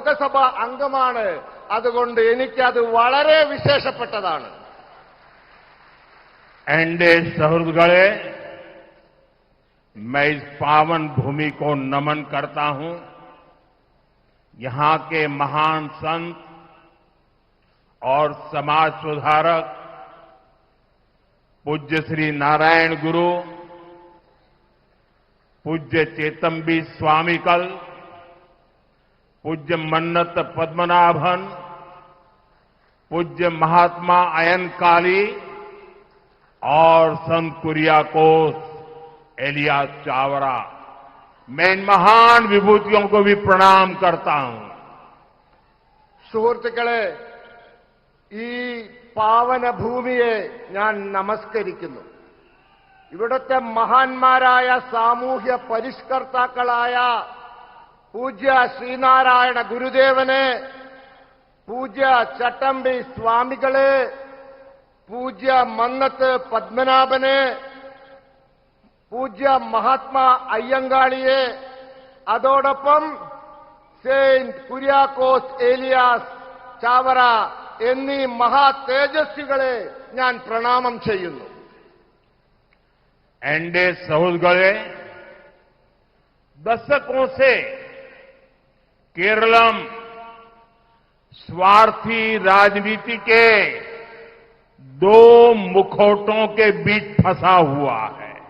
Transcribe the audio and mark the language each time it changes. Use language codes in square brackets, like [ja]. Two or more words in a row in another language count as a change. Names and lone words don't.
[ml] ലോകസഭാ അംഗമാണ്. അതുകൊണ്ട് എനിക്കത് വളരെ വിശേഷപ്പെട്ടതാണ്. [hi] एनडीए सहृदगणे, मैं इस पावन भूमि को नमन करता हूं। यहां के महान संत और समाज सुधारक पूज्य श्री नारायण गुरु, पूज्य चेतम्बी स्वामीकल, पूज्य मन्नत पद्मनाभन, पूज्य महात्मा अयनकाली और संत कुरियाकोस एलियास चावरा, मैं इन महान विभूतियों को भी प्रणाम करता हूं। [ml] സുഹൃത്തുക്കളെ, ഈ പാവന ഭൂമിയെ ഞാൻ നമസ്കരിക്കുന്നു. ഇവിടുത്തെ മഹാന്മാരായ സാമൂഹ്യ പരിഷ്കർത്താക്കളായ പൂജ്യ ശ്രീനാരായണ ഗുരുദേവനെ, പൂജ്യ ചട്ടമ്പി സ്വാമികളെ, പൂജ്യ മന്നത്ത് പത്മനാഭനെ, പൂജ്യ മഹാത്മാ അയ്യങ്കാളിയെ, അതോടൊപ്പം സെയിന്റ് കുര്യാക്കോസ് ഏലിയാസ് ചാവറ എന്നീ മഹാ തേജസ്വികളെ ഞാൻ പ്രണാമം ചെയ്യുന്നു. [hi] एनडीए सहृदगणे, दशकों से केरलम स्वार्थी राजनीति के दो मुखौटों के बीच फंसा हुआ है।